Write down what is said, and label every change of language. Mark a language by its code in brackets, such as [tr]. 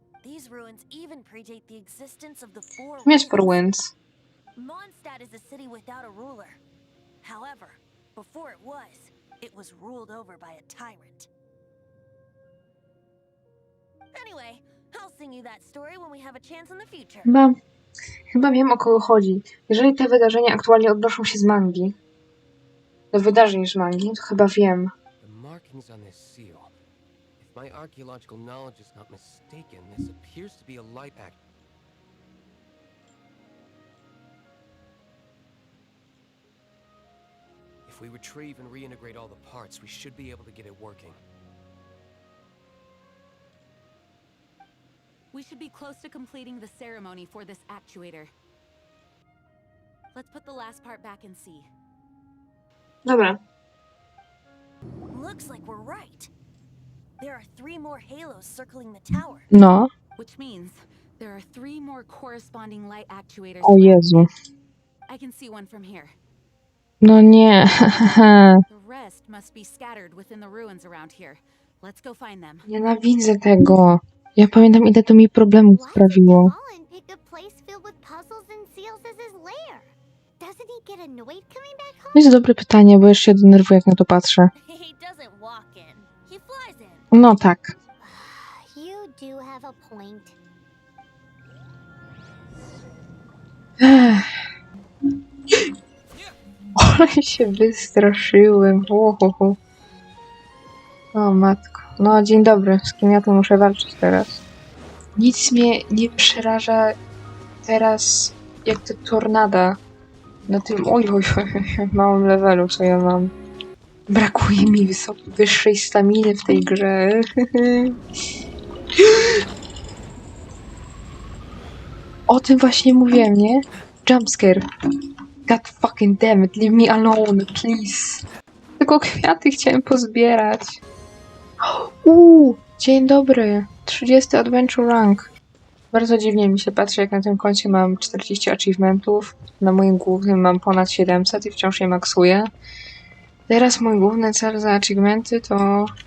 [en] These ruins even predate the existence of the Four [pl] Jest [en] Winds. Winds. Mondstadt is a city without a ruler. However, before it was ruled over by a tyrant. Anyway, I'll sing you that story when we have a chance in the future. [pl] Chyba wiem, o kogo chodzi. Jeżeli te wydarzenia aktualnie odnoszą się z mangi, do wydarzeń z mangi, to chyba wiem. [en] the markings on this seal. If my archaeological knowledge is not mistaken, this appears to be a light act. If we retrieve and reintegrate all the parts, we should be able to get it working. We should be close to completing the ceremony for this actuator. Let's put the last part back and see. [pl] Dobra. [en] Looks like we're right. There are 3 more halos circling the tower. [pl] No. [en] Which means there are 3 more corresponding light actuators. [pl] O to Jezu. [en] activate. I can see one from here. [pl] No nie. [en] The rest must be scattered within the ruins around here. Let's go find them. [pl] Nienawidzę tego. Ja pamiętam, ile to mi problemów [en] Why did [pl] sprawiło. [en] Dvalin pick a place filled with puzzles and seals as his lair? Doesn't he get annoyed coming back home? [pl] To jest dobre pytanie, bo już się denerwuję, jak na to patrzę. [en] He doesn't walk in. He flies in. [pl] No tak. [en] You do have a point. [pl] Ale się wystraszyłem. Ohoho. O matko. No dzień dobry. Z kim ja tu muszę walczyć teraz? Nic mnie nie przeraża teraz jak te tornada na tym małym levelu, co ja mam. Brakuje mi wyższej staminy w tej grze. O tym właśnie mówiłem, nie? [en] Jumpscare. God fucking damn it, leave me alone, please. [pl] Tylko kwiaty chciałem pozbierać. Dzień dobry. 30 Adventure Rank. Bardzo dziwnie mi się patrzy, jak na tym koncie mam 40 achievementów. Na moim głównym mam ponad 700 i wciąż je maksuję. Teraz mój główny cel za achievementy to...